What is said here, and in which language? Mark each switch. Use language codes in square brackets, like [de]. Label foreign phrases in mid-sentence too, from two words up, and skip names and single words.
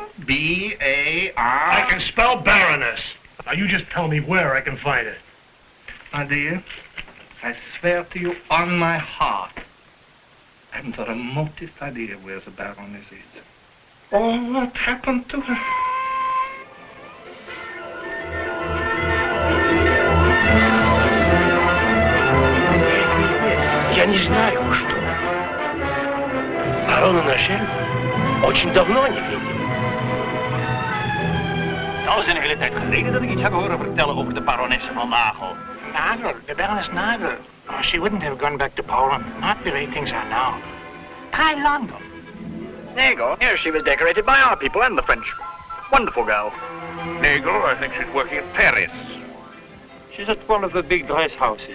[en] B-A-R... I can spell Baroness. Now, you just tell me where I can find it. My dear, I swear to you on my heart, I haven't the remotest idea where the Baroness is. Oh, what happened to her? [ru] Я не знаю, что. Барона Нашель очень давно не видел. [nl] Nou is een hele tijd geleden dat ik iets heb horen vertellen over de baronesse van Nagel. [en] Nagel, the Baroness Nagel. Oh, she wouldn't have gone back to Poland. Not the way things are now. Try London. Nagel, here she was decorated by our people and the French. Wonderful girl. Nagel, I think she's working at Paris. She's at one of the big dress houses.